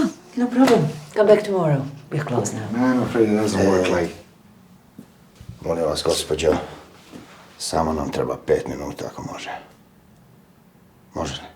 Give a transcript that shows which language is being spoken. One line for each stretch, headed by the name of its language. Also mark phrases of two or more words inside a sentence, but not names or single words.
English: No problem. Come back tomorrow. We're closed now. Man, I'm afraid it doesn't work like...
Croatian: Molim vas, gospođo, samo nam treba 5 minuta ako može. Može li?